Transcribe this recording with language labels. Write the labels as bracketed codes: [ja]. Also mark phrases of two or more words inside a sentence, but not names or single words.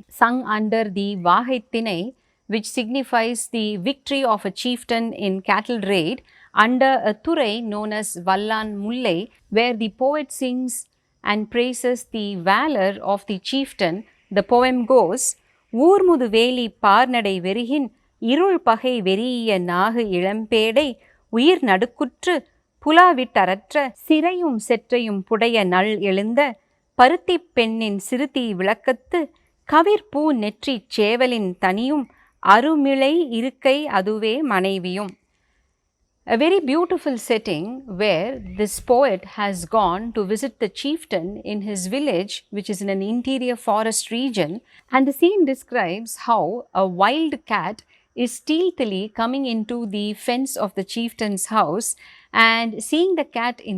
[en] Sung under the Vahittinai, which signifies the victory of a chieftain in cattle raid, under a Thurai known as Vallan Mullai, where the poet sings and praises the valor of the chieftain, the poem goes, [ta] ஊர்முது வேலி பார்நடை வெருகின், இருள் பகை வெரிய நாகு இளம்பேடை, உயிர் நடுக்குற்று, புலாவிட்டரற்ற சிறையும் செற்றையும் புடைய நல் எழுந்த பருத்திப் பெண்ணின் சிறுதி விளக்கத்து கவிர்பூ நெற்றிச் சேவலின் தனியும் அருமிளை இருக்கை அதுவே மனைவியும். [en] A very beautiful setting where this poet has gone to visit the chieftain in his village, which is in an interior forest region, and the scene describes how a wild cat is stealthily coming into the fence of the chieftain's house, and seeing the cat in